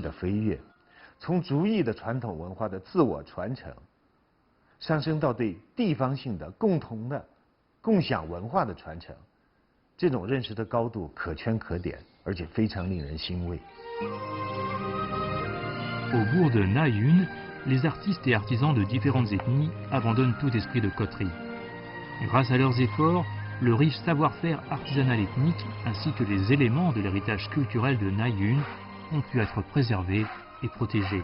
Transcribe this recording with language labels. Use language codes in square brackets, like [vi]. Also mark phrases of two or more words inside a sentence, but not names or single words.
[zh] 的飞跃，从族裔的传统文化的自我传承，上升到对地方性的共同的共享文化的传承，这种认识的高度可圈可点，而且非常令人欣慰。 [fr] Au bourg de Na-Yun, les artistes et artisans de différentes ethnies abandonnent tout esprit de coterie. Grâce à leurs efforts, le riche savoir-faire artisanal ethnique ainsi que les éléments de l'héritage culturel de Na-Yun ont pu être préservés et protégés.